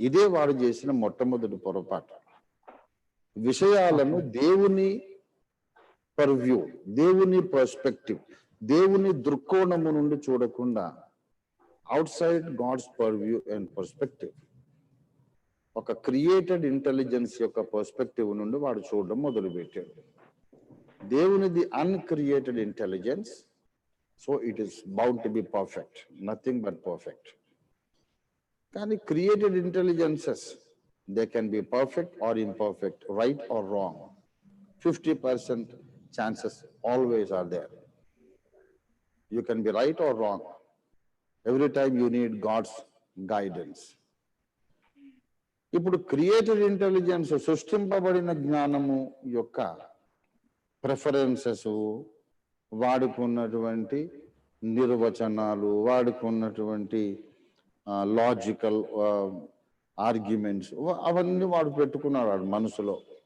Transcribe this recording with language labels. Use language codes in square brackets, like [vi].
[te] ఇదే వాడు చేసిన మొట్టమొదటి పొరపాటు. విషయాలను దేవుని పర్వ్యూ, దేవుని పర్స్పెక్టివ్, దేవుని దృక్కోణము నుండి చూడకుండా [en] outside God's purview and perspective, [te] ఒక క్రియేటెడ్ ఇంటెలిజెన్స్ యొక్క పర్స్పెక్టివ్ నుండి వాడు చూడడం మొదలుపెట్టాడు. దేవునిది [en] Uncreated intelligence, so it is bound to be perfect, nothing but perfect. [te] కానీ [en] Created intelligences, they can be perfect or imperfect, right or wrong. 50% chances always are there. You can be right or wrong. Every time you need God's guidance. [te] ఇప్పుడు created intelligence, సృష్టింపబడిన జ్ఞానము యొక్క preferences, వాడుకున్నటువంటి నిర్వచనాలు, వాడుకున్నటువంటి logical arguments, అవన్నీ వాడు పెట్టుకున్నాడు వాడు మనసులో.